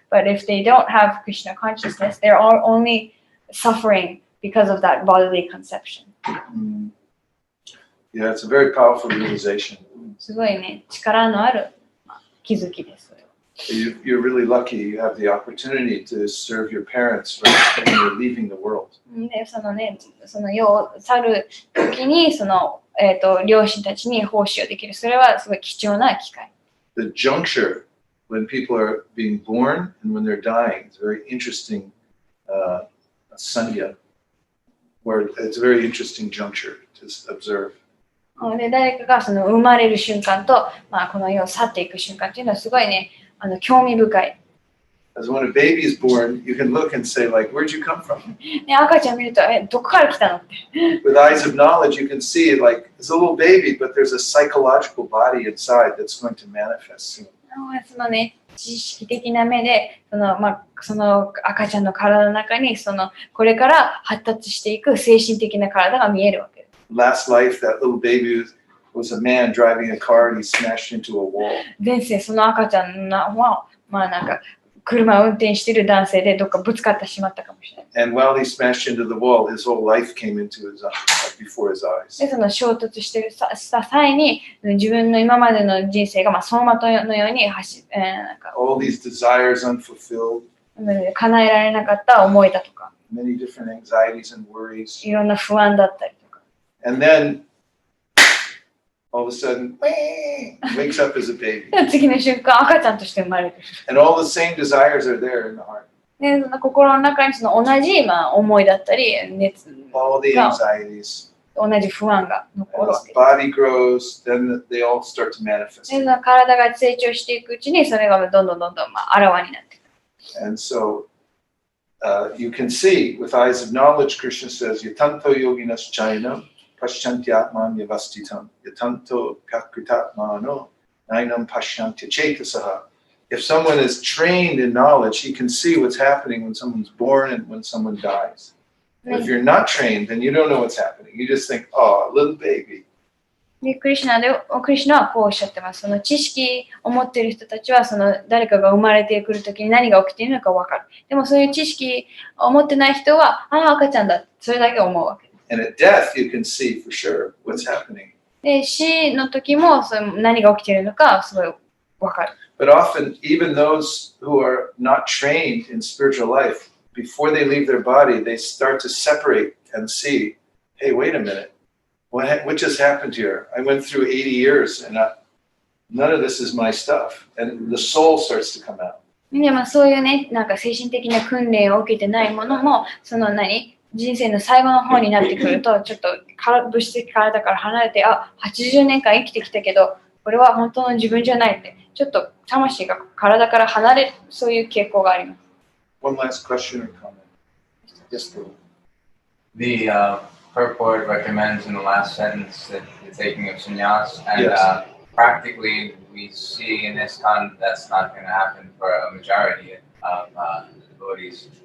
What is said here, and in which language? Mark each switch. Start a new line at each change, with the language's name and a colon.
English: But if they don't have Krishna consciousness, they're all only suffering because of that bodily conception. Yeah, it's a very powerful realization.
Japanese: すごいね、力のある気づきです。
English: You're really lucky you have the opportunity to serve your parents when you're leaving the world.
Japanese: で、その世を去る時に両親たちに奉仕をできる。それはすごい貴重な機会。
English: The juncture when people are being born and when they're dying is a very interesting sandhya, where it's a very interesting juncture to observe.
Japanese: で、誰かが生まれる瞬間と、この世を去っていく瞬間っていうのはすごいね、興味深い。
English: As when a baby is born, you can look and say, like, where'd you come from?
Japanese: ね、赤ちゃん見ると、どこから来たのって。
English: With eyes of knowledge, you can see, like, it's a little baby, but there's a psychological body inside that's going to manifest soon.
Japanese: そのね、知識的な目で、その赤ちゃんの体の中に、これから発達していく精神的な体が見えるわけです。
English: Last life, that little baby was a man driving a car and he smashed into a wall.
Japanese: 前世、その赤ちゃんは、車を運転している男性でどっかぶつかってしまったかもしれない。
English: And while he smashed into the wall, his whole life came into before his eyes.
Japanese: で、その衝突した際に、自分の今までの人生が走馬灯のように
English: all these desires unfulfilled.
Japanese: 叶えられなかった思いだとか、
English: many different anxieties and worries.
Japanese: いろんな不安だったりとか。
English: And then, all of a sudden, wakes up as a baby.
Japanese: 次の瞬間、赤ちゃんとして生まれてる。
English: And all the same desires are there in the heart.
Japanese: で、その心の中に同じ思いだったり、熱
English: All the
Japanese: が
English: anxieties.
Japanese: 同じ不安が残
English: And
Japanese: るわ
English: as
Japanese: け
English: the body grows, then they all start to manifest.
Japanese: で、その体が成長していくうちに、それがどんどんあらわになっていく。
English: And so, you can see, with eyes of knowledge, Krishna says,
Sanskrit: Yatanto yoginas chainam, paschantyatman yavastitam, yatanto kakritatmano, nainam paschantya chetasaha.
English: If someone is trained in knowledge, he can see what's happening when someone's born and when someone dies. And if you're not trained, then you don't know what's happening. You just think, oh, a little baby.
Japanese: で、クリシュナはこうおっしゃってます。その知識を持っている人たちは、誰かが生まれてくるときに何が起きているのか分かる。でもそういう知識を持ってない人は、赤ちゃんだ。それだけ思うわけ。
English: And at death, you can see for sure what's happening.
Japanese: で、死の時も何が起きているのかすごい分かる。
English: But often, even those who are not trained in spiritual life, before they leave their body, they start to separate and see, hey, wait a minute. What just happened here? I went through 80 years and none of this is my stuff. And the soul starts to come out.
Japanese: で、そういうね、精神的な訓練を受けてないものも、人生の最後の方になってくると、ちょっと物質的体から離れて、80年間生きてきたけど、これは本当の自分じゃないって、ちょっと魂が体から離れる、そういう傾向があります。
English: One last question or comment? Yes, please. The purport recommends in the last sentence that the taking of sannyas, and Yes. practically we see in ISKCON that's not going to happen for a majority of devotees.